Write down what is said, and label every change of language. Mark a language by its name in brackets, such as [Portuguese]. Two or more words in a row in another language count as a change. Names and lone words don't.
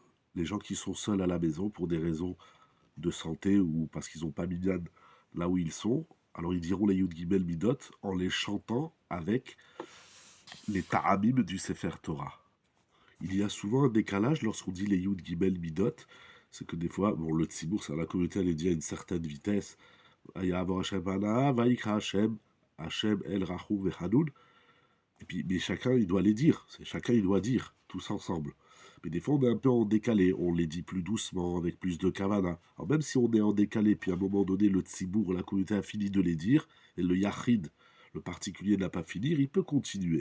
[French] Les gens qui sont seuls à la maison pour des raisons de santé ou parce qu'ils n'ont pas minyan là où ils sont, alors ils diront les [Hebrew] י"ג מידות [French] en les chantant avec les ta'amim du [Hebrew] ספר תורה. [French] Il y a souvent un décalage lorsqu'on dit les [Hebrew] י"ג מידות, [French] c'est que des fois, bon, le Tzibour, c'est la communauté, elle est dit à une certaine vitesse. [Hebrew] ויעבור השם אנא ויקרא השם השם אל רחום וחנון. [French] Et puis, mais chacun, il doit les dire. Chacun, il doit dire, tous ensemble. Mais des fois, on est un peu en décalé. On les dit plus doucement, avec plus de kavana. Alors même si on est en décalé, puis à un moment donné, le tzibour, la communauté a fini de les dire, et le yachid, le particulier, n'a pas fini, il peut continuer.